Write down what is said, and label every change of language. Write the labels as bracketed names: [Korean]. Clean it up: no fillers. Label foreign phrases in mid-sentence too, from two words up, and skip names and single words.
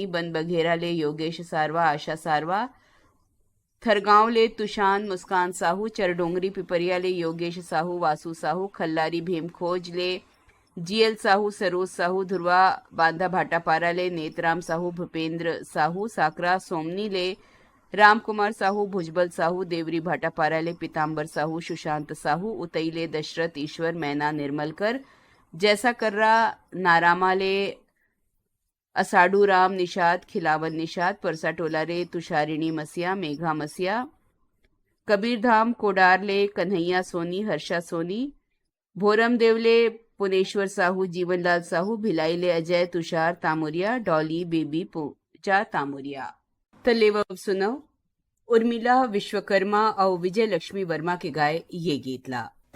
[Chhattisgarhi] बन बघेरा ले योगेश सारवा आशा सारवा थरगांव ले तुशान मुस्कान साहू चरडोंगरी पिपरिया ले योगेश साहू वासु साहू खल्लारी भीमखोज ले जीएल साहू सरोज साहू ध्रुवा बांधा भाटापारा ले नेतराम साहू भूपेंद्र साहू साकरा सोमनी ले राम कुमार साहू भुजबल साहू देवरी भाटापारा ले पीताम्बर साहू सुशांत साहू उतई ले दशरथ ईश्वर मैना निर्मलकर जैसा कर्रा नारामा ले असाडू राम निषाद खिलावन निषाद परसा टोला रे तुषारिणी मसिया मेघा मसिया कबीरधाम कोडार ले कन्हैया सोनी हर्षा सोनी भोरम देवले पुनेश्वर साहू जीवनलाल साहू भिलाई ले अजय तुषार तामुरिया डॉली बेबी पूजा तामुरिया तलेव सुनो उर्मिला विश्वकर्मा और विजय लक्ष्मी वर्मा के गाए ये गीत ला